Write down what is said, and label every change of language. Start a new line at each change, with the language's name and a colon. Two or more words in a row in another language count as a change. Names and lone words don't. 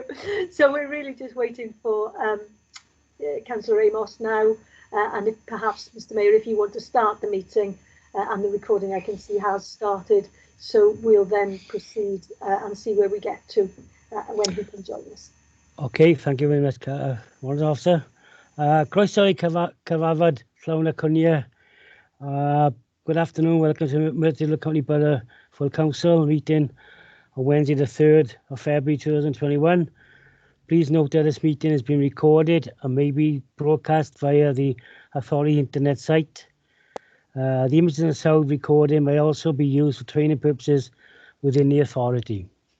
English: So we're really just waiting for Councillor Amos now. And if perhaps, Mr. Mayor, if you want to start the meeting, and the recording I can see has started, so we'll then proceed and see where we get to when he can join us. Okay, thank you very much, Warrant Officer.
Welsh: Croeso I cyfarfod llawn y cwnia.
English: Good afternoon, welcome to Myrtle County Borough Full Council meeting on Wednesday the 3rd of February 2021. Please note that this meeting has been recorded and may be broadcast via the Authority internet site. The images and sound recording may also be used for training purposes within the Authority.